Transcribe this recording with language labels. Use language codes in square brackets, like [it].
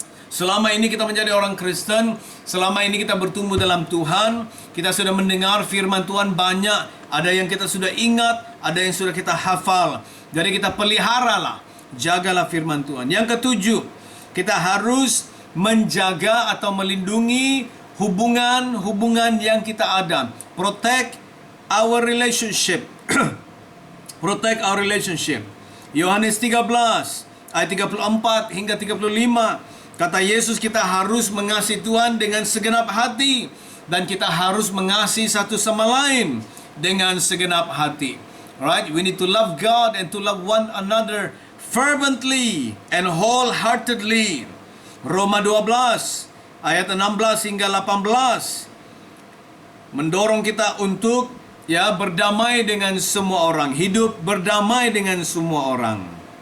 [id] Selama ini kita menjadi orang Kristen, selama ini kita bertumbuh dalam Tuhan, kita sudah mendengar firman Tuhan banyak. Ada yang kita sudah ingat, ada yang sudah kita hafal. Jadi kita peliharalah, jagalah firman Tuhan. Yang ketujuh, kita harus menjaga atau melindungi hubungan-hubungan yang kita ada. [en] Protect our relationship. Protect our relationship. [id] Yohanes 13 ayat 34 hingga 35. Kata Yesus, kita harus mengasihi Tuhan dengan segenap hati, dan kita harus mengasihi satu sama lain dengan segenap hati. [en] Right? We need to love God and to love one another fervently and wholeheartedly. [id] Roma 12 ayat 16 hingga 18 mendorong kita untuk berdamai dengan semua orang, hidup berdamai dengan semua orang.